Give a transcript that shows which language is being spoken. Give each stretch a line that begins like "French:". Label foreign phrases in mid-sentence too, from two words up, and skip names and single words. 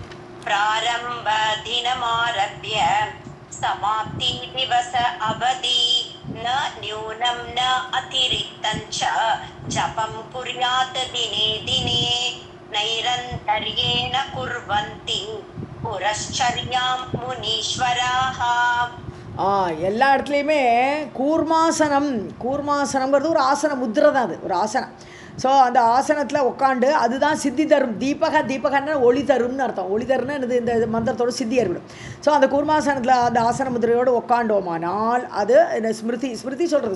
Sanskrit: प्रारम्भदिनमारभ्य समाप्ति दिवस अवधि न न्यूनं न अतिरिक्तं च जपं कुर्यात् दिने दिने नैरन्तर्येण कुर्वन्ति पुरश्चर्यां मुनीश्वराः
Tamil: எல்லா இடத்துலையுமே கூர்மாசனம்ங்கிறது ஒரு ஆசன முத்திரை தான், அது ஒரு ஆசனம். ஸோ அந்த ஆசனத்தில் உட்காண்டு அதுதான் சித்தி தரும். தீபகன்னா ஒளி தரும்னு அர்த்தம். ஒளி தரும்னா இது இந்த மந்திரத்தோட சித்தி ஏற்படும். ஸோ அந்த கூர்மாசனத்தில் அந்த ஆசன முதிரையோடு உட்காண்டோமானால் அது ஸ்மிருதி சொல்கிறது.